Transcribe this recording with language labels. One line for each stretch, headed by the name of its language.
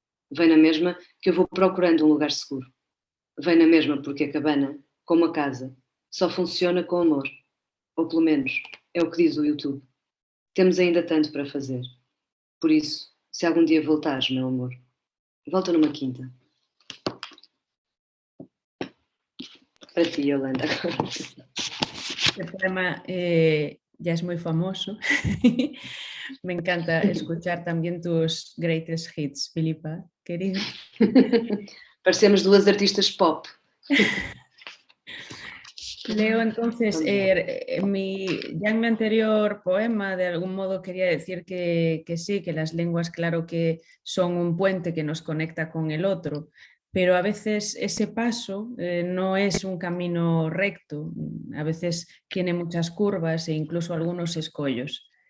Portuguese: Vem na mesma, que eu vou procurando um lugar seguro. Vem na mesma porque a cabana, como a casa, só funciona com amor. Ou pelo menos, é o que diz o YouTube. Temos ainda tanto para fazer. Por isso, se algum dia voltares, meu amor, volta numa quinta. Para ti, Yolanda.
Spanish: Este poema ya es muy famoso. Me encanta escuchar también tus
English: greatest hits,
Spanish: Filipa, querida.
Portuguese: Parecemos duas artistas pop.
Spanish: Leo, entonces, ya en mi anterior poema, de algún modo quería decir que sí, que las lenguas, claro que son un puente que nos conecta con el otro, pero a veces ese paso no es un camino recto, a veces tiene muchas curvas e incluso algunos escollos.